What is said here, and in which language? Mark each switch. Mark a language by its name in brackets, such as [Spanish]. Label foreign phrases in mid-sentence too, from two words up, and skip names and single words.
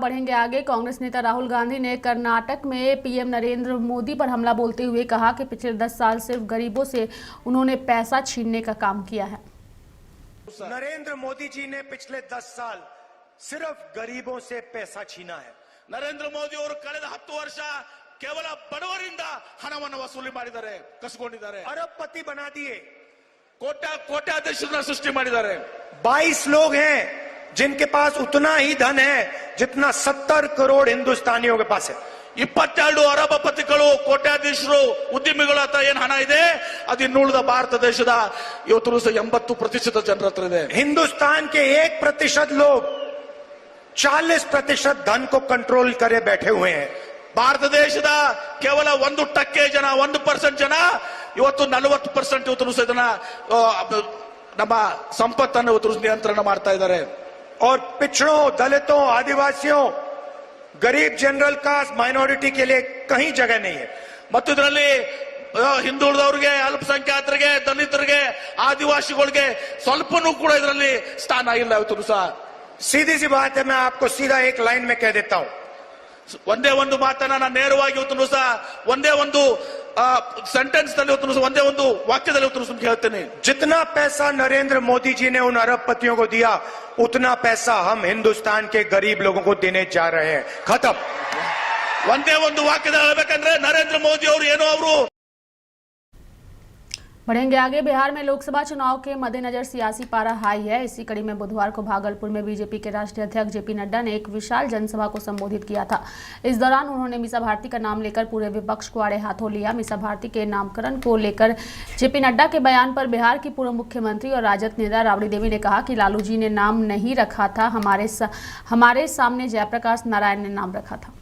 [Hindi] बढ़ेंगे आगे। कांग्रेस नेता राहुल गांधी ने कर्नाटक में पीएम नरेंद्र मोदी पर हमला बोलते हुए कहा कि पिछले 10 साल सिर्फ गरीबों से उन्होंने पैसा छीनने का काम किया है। नरेंद्र मोदी जी ने पिछले 10 साल सिर्फ गरीबों से पैसा छीना है। [Kannada] ನರೇಂದ್ರ ಮೋದಿ ಅವರು ಕಳೆದ 10 ವರ್ಷ ಕೇವಲ ಬಡವರಿಂದ ಹಣವನ್ನು ವಸೂಲಿ ಮಾಡಿದ್ದಾರೆ, ಕಸಿಕೊಂಡಿದ್ದಾರೆ, [Hindi] अरबपति बना दिए, [Kannada] ಕೋಟ್ಯಾಧೀಶರನ್ನ ಸೃಷ್ಟಿ ಮಾಡಿದ್ದಾರೆ। [Hindi] 22 लोग हैं जिनके पास उतना ही धन है जितना 70 करोड़ हिंदुस्तानियों के पास है। [Kannada] 22 ಅರಬಪತಿಗಳು, ಕೋಟ್ಯಾಧೀಶರು, ಉದ್ಯಮಿಗಳ ಹತ್ರ ಏನ್ ಹಣ ಇದೆ ಅದು ಇನ್ನುಳಿದ ಭಾರತ ದೇಶದ ಇವತ್ತು 80% ಜನರ ಹತ್ರ ಇದೆ। [Hindi] हिंदुस्तान के 1% लोग 40% धन को कंट्रोल करे बैठे हुए हैं। [Kannada] ಭಾರತ ದೇಶದ ಕೇವಲ 1% ಜನ, 1% ಜನ ಇವತ್ತು 40% ಇವತ್ತು ಇದನ್ನ ನಮ್ಮ ಸಂಪತ್ತನ್ನು ಇವತ್ತು ನಿಯಂತ್ರಣ ಮಾಡ್ತಾ ಇದ್ದಾರೆ। [Hindi] और पिछड़ों, दलितों, आदिवासियों, गरीब [English] general caste, [Hindi] माइनॉरिटी के लिए कहीं जगह नहीं है। [Kannada] ಮತ್ತು ಇದರಲ್ಲಿ ಹಿಂದುಳಿದವರಿಗೆ, ಅಲ್ಪಸಂಖ್ಯಾತರಿಗೆ, ದಲಿತರಿಗೆ, ಆದಿವಾಸಿಗಳಿಗೆ ಸ್ವಲ್ಪನೂ ಕೂಡ ಇದರಲ್ಲಿ ಸ್ಥಾನ ಇಲ್ಲ ಇವತ್ತು ಸಹ। [Hindi] सीधी सी बात है, मैं आपको सीधा एक लाइन में कह देता हूं। [Kannada] ಒಂದೇ ಒಂದು ಮಾತನ್ನ ನಾನು ನೇರವಾಗಿ ಇವತ್ತು ಸಹ ಒಂದೇ ಒಂದು सेंटेंस ಒಂದೇ ಒಂದು ವಾಕ್ಯದಲ್ಲಿ ಇವತ್ತು ಹೇಳ್ತೇನೆ। [Hindi] जितना पैसा नरेंद्र मोदी जी ने उन अरबपतियों को दिया, उतना पैसा हम हिंदुस्तान के गरीब लोगों को देने जा रहे हैं। खत्म। [Kannada] ಒಂದೇ ಒಂದು ವಾಕ್ಯದಲ್ಲಿ ಹೇಳಬೇಕಂದ್ರೆ ನರೇಂದ್ರ ಮೋದಿ ಅವರು ಏನೋ ಅವರು। [Hindi] बढ़ेंगे आगे। बिहार में लोकसभा चुनाव के मद्देनजर सियासी पारा हाई है। इसी कड़ी में बुधवार को भागलपुर में बीजेपी के राष्ट्रीय अध्यक्ष जेपी नड्डा ने एक विशाल जनसभा को संबोधित किया था। इस दौरान उन्होंने मीसा भारती का नाम लेकर पूरे विपक्ष को आड़े हाथों लिया। मीसा भारती के नामकरण को लेकर जेपी नड्डा के बयान पर बिहार की पूर्व मुख्यमंत्री और राजद नेता राबड़ी देवी ने कहा कि लालू जी ने नाम नहीं रखा था, हमारे सामने जयप्रकाश नारायण ने नाम रखा था।